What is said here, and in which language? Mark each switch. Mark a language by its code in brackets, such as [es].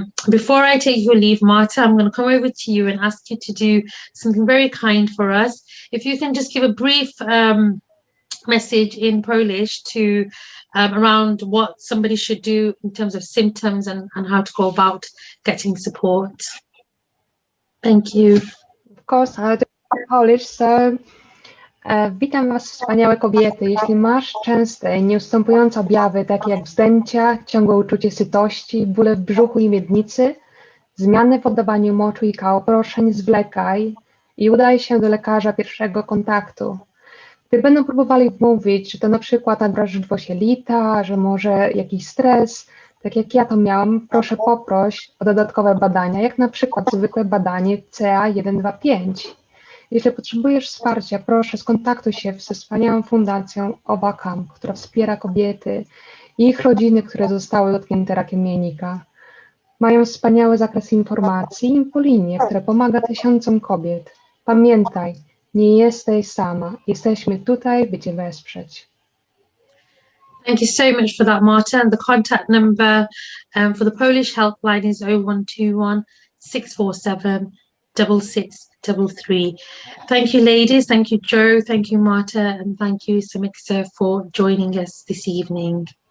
[en] Before I take your leave, Marta, I'm going to come over to you and ask you to do something very kind for us. If you can just give a brief message in Polish to around what somebody should do in terms of symptoms and how to go about getting support. Thank you. Of course, I'll do Polish. [pl] So, witam Was, wspaniałe kobiety. Jeśli masz częste i nieustępujące objawy, takie jak wzdęcia, ciągłe uczucie sytości, bóle w brzuchu i miednicy, zmiany w oddawaniu moczu i kałoproszeń, zwlekaj i udaj się do lekarza pierwszego kontaktu. Gdy będą próbowali wmówić, że to na przykład nadwrażliwość jelita, że może jakiś stres, tak jak ja to miałam, poproś o dodatkowe badania, jak na przykład zwykłe badanie CA125. Jeśli potrzebujesz wsparcia, proszę skontaktuj się ze wspaniałą fundacją Ovacome, która wspiera kobiety i ich rodziny, które zostały dotknięte rakiem jajnika. Mają wspaniały zakres informacji i infolinię, która pomaga tysiącom kobiet. Pamiętaj, nie jesteś sama. Jesteśmy tutaj, by Cię wesprzeć. [en] Thank you so much for that, Marta. And the contact number for the Polish helpline is 0121 647 6633. Thank you, ladies. Thank you, Joe. Thank you, Marta. And thank you, Simixa, for joining us this evening.